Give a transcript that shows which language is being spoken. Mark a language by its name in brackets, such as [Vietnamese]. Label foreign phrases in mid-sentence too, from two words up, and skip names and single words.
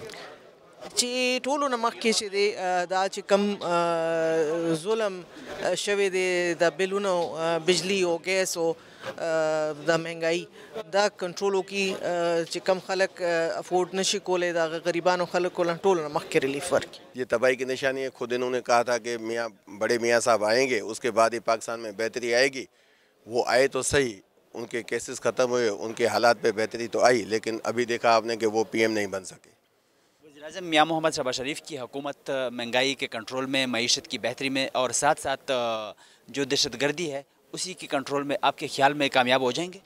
[Pashto] چې ټولو نه مخکې چې دی دا چې کم ظلم شوی دی د بلونو بجلی او ګیس او د مهنګايي دا کنټرول وکړي چې کم خلک افورډ نشي کولی د غریبانو خلکو له ټولو نه مخکې ریلیف ورکړي. [Urdu] یہ تباہی کی نشانی ہے. خود انہوں نے کہا تھا کہ بڑے میاں صاحب آئیں گے اس کے بعد ہی پاکستان میں بہتری آئے گی. وہ آئے تو سہی، ان کے کیسز ختم ہوئے، ان کے حالات پے بہتری تو آئی، لیکن ابھی دیکھا آپ نے کہ وہ PM نہیں بن سکے. وزیر اعظم میاں محمد شہباز شریف کی حکومت مہنگائی کے کنٹرول میں، معیشت کی بہتری میں اور ساتھ ساتھ جو دہشت گردی ہے اسی کی کنٹرول میں آپ کے خیال میں کامیاب ہو جائیں گے?